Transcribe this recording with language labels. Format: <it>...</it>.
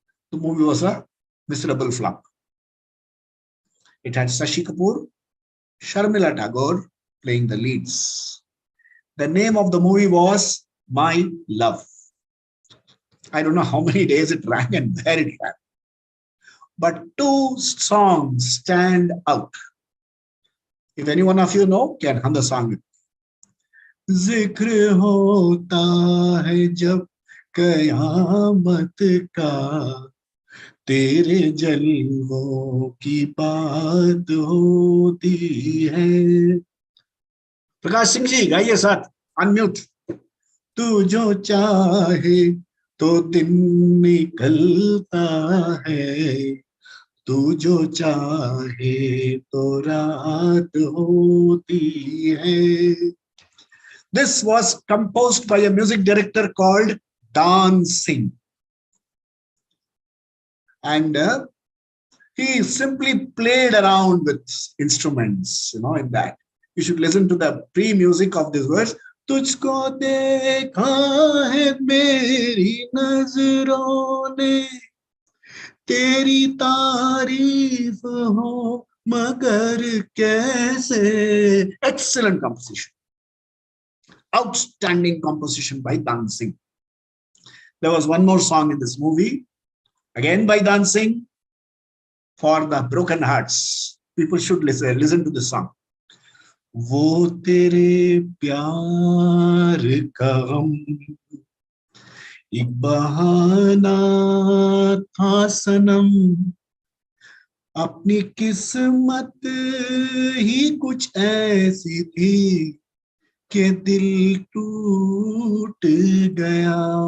<en>The movie was a miserable flop. It had Shashi Kapoor, Sharmila Tagore playing the leads. The name of the movie was My Love. I don't know how many days it ran and where it ran. But two songs stand out. If any one of you know, can hum the song.</en> <hi>Zikr hota hai jab क़यामत का तेरे जलवों की बात होती है. प्रकाश सिंह जी गाइए साथ, unmute. तू जो चाहे तो दिन निकलता है, तू जो चाहे तो रात होती है.</hi> <en>This was composed by a music director called Dan Singh. And he simply played around with instruments, in that. You should listen to the pre-music of this verse.</en> <hi>तुझको देखा है मेरी नजरों ने, तेरी तारीफ हो मगर कैसे.</hi> <en>Excellent composition. Outstanding composition by Dan Singh. There was one more song in this movie, again by Dan Singh, for the broken hearts. People should listen to this song.</en> <hi>वो तेरे प्यार का गम एक बहाना था सनम, अपनी किस्मत ही कुछ ऐसी थी कि दिल टूट गया.</hi>